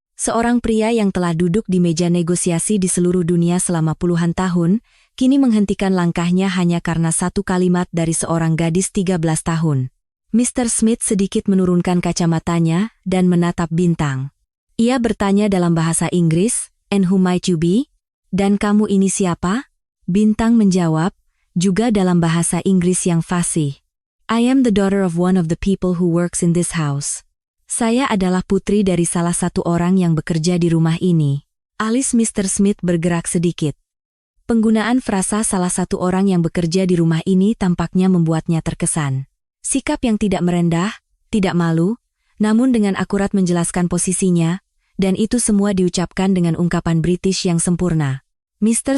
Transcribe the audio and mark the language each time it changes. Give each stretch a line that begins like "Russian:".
Indonesian: Seorang pria yang telah duduk di meja negosiasi di seluruh dunia selama puluhan tahun, kini menghentikan langkahnya hanya karena satu kalimat dari seorang gadis 13 tahun. Mr. Smith sedikit menurunkan kacamatanya dan menatap Bintang. Ia bertanya dalam bahasa Inggris,
English: "And who might you be?"
Indonesian: Dan kamu ini siapa? Bintang menjawab, juga dalam bahasa Inggris yang fasih.
English: "I am the daughter of one of the people who works in this house."
Indonesian: Saya adalah putri dari salah satu orang yang bekerja di rumah ini. Alis Mr. Smith bergerak sedikit. Penggunaan frasa salah satu orang yang bekerja di rumah ini tampaknya membuatnya terkesan. Sikap yang tidak merendah, tidak malu, namun dengan akurat menjelaskan posisinya, dan itu semua diucapkan dengan ungkapan British yang sempurna. Mr.